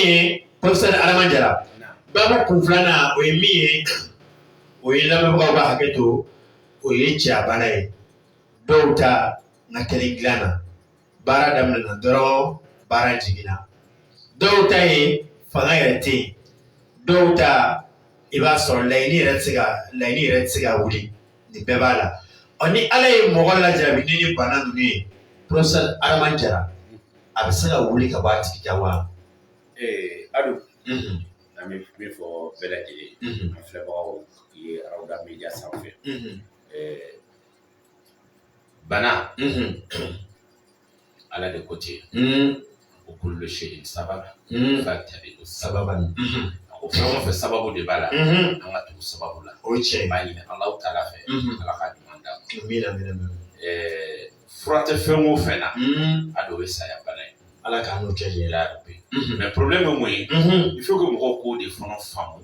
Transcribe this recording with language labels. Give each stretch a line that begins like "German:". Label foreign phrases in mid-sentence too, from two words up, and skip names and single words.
Bambara: ye professeur Adama Jara babu kun filanan o ye min ye o ye lamɛnbagaw ka hakɛ to o ye cɛya bana ye dɔw ta nka kelen dilan na baara daminɛna dɔrɔn baara jiginna dɔw ta ye fanga yɛrɛ tɛ yen dɔw ta i b'a sɔrɔ laɲini yɛrɛ tɛ se ka wuli nin bɛɛ b'a la ni ala ye mɔgɔ lajarabi ni bana ninnu ye professeur Adama Jara a bɛ se ka wuli ka bɔ a tigi kan wa. Ado an bɛ min fɔ bɛɛ lajɛlen an filɛbagaw ye Arawuda Media sanfɛ bana ala de ko ten ko
Arabic: كل شيء سبب فاتبع سببا
Bambara: ko fɛn o fɛn sababu de b'a la an ka tugu sababu la o ye tiɲɛ ye b'a ɲini Alahu Taala fɛ ala ka ɲuman d'an ma amina fura tɛ fɛn o fɛn na a dɔw bɛ saya bana ala k'an n'o cɛ ɲɛ.
French: Mais problème est moins, il faut que
Bambara: mɔgɔw k'o de fana faamu.